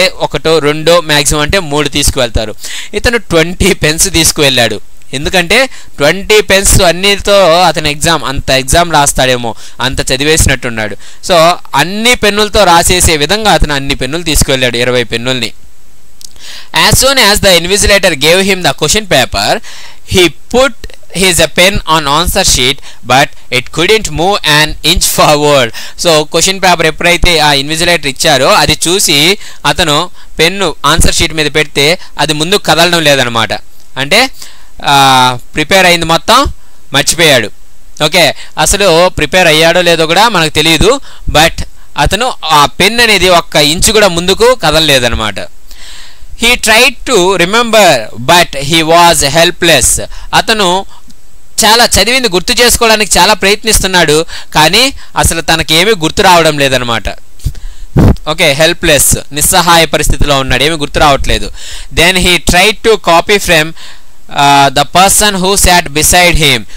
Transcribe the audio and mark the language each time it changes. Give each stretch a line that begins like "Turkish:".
Telugu: ఒకటో రెండో, మ్యాక్సిమం అంటే 3 తీసుకువెళ్తారు. ఇతను 20 పెన్స్ తీసుకువెళ్ళాడు. ఎందుకంటే 20 పెన్స్ అన్నితో అతను అంత ఎగ్జామ్ రాస్తాడేమో, అంత చదివేసినట్టున్నాడు. సో అన్ని పెన్నులతో రాసేసే విధంగా అతను అన్ని పెన్నులు తీసుకువెళ్ళాడు, 20 పెన్నుల్ని.
English: As soon as the invigilator gave him the question paper, he put his pen on answer sheet, but it couldn't move an inch forward.
Telugu: So question paper ఎప్పుడైతే ఆ ఇన్విజిలేటర్ ఇచ్చారో అది చూసి అతను పెన్ను ఆన్సర్ షీట్ మీద పెడితే అది ముందుకు కదలడం లేదనమాట. అంటే ప్రిపేర్ అయింది మొత్తం మర్చిపోయాడు. ఓకే, అసలు ప్రిపేర్ అయ్యాడో లేదో కూడా మనకు తెలియదు, బట్ అతను ఆ పెన్ అనేది 1 ఇంచు కూడా ముందుకు కదలలేదనమాట.
English: He tried to remember, but he was helpless.
Telugu: అతను చాలా చదివింది గుర్తు చేసుకోవడానికి చాలా ప్రయత్నిస్తున్నాడు, కానీ అసలు తనకి ఏమీ గుర్తు రావడం లేదనమాట. ఓకే, హెల్ప్లెస్, నిస్సహాయ పరిస్థితిలో ఉన్నాడు, ఏమీ గుర్తు రావట్లేదు.
English: Then he tried to copy from the person who sat beside him.